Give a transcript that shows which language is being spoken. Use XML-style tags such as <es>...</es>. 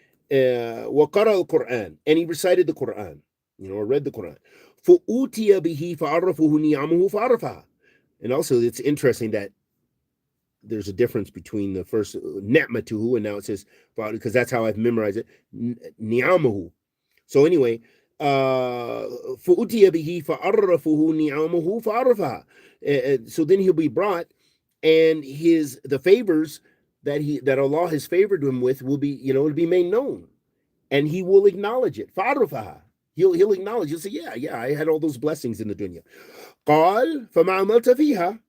<ar>وَقَرَأَ الْقُرْآنِ,</ar> <en>and he recited the Quran, or read the Quran.</en> <ar>فَأُوتِيَ بِهِ فَعَرَّفُهُ نِعَمُهُ فَعَرَّفَهَا.</ar> <en>And also, it's interesting that there's a difference between the first ni'matuhu, and now it says, because that's how I've memorized it, ni'amuhu. So anyway,</en> <ar>فَأُوتِيَ بِهِ فَعَرَّفُهُ نِعَمُهُ فَعَرَّفَهَا.</ar> <en>So then he'll be brought, and the favors that Allah has favored him with will be, it'll be made known, and he will acknowledge it.</en> <ar>فَعَرَّفَهَا.</ar> <en>He'll acknowledge. He'll say, yeah, I had all those blessings in the dunya.</en> <ar>قال فما عملت فيها.</ar>